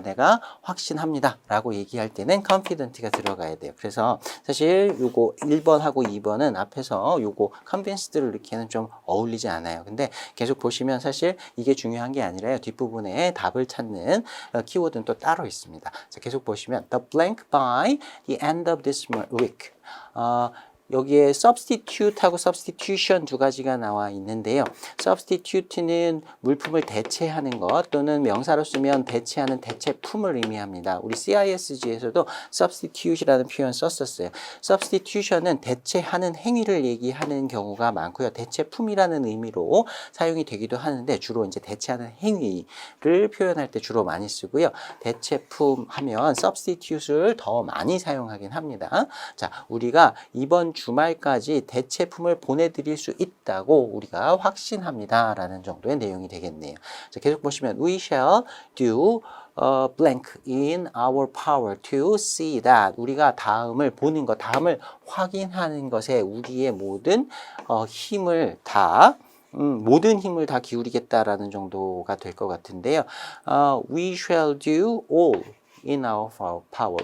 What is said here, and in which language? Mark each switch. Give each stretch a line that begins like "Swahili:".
Korean: 내가 확신합니다 라고 얘기할 때는 confident가 들어가야 돼요. 그래서 사실 요거 1번하고 2번은 앞에서 요거 convinced를 넣기에는 좀 어울리지 않아요. 근데 계속 보시면 사실 이게 중요한 게 아니라요. 뒷부분에 답을 찾는 키워드는 또 따로 있습니다. 자, 계속 보시면
English: the blank by the end of this week.
Korean: 여기에 substitute하고 substitution 두 가지가 나와 있는데요. substitute는 물품을 대체하는 것 또는 명사로 쓰면 대체하는 대체품을 의미합니다. 우리 CISG에서도 substitute이라는 표현 썼었어요. substitution은 대체하는 행위를 얘기하는 경우가 많고요. 대체품이라는 의미로 사용이 되기도 하는데 주로 이제 대체하는 행위를 표현할 때 주로 많이 쓰고요. 대체품 하면 substitute를 더 많이 사용하긴 합니다. 자, 우리가 이번 주말까지 대체품을 보내드릴 수 있다고 우리가 확신합니다 라는 정도의 내용이 되겠네요. 자, 계속 보시면
English: we shall do blank in our power to see that.
Korean: 우리가 다음을 보는 것, 다음을 확인하는 것에 우리의 모든 힘을 다 모든 힘을 다 기울이겠다라는 정도가 될 것 같은데요.
English: We shall do all in our power.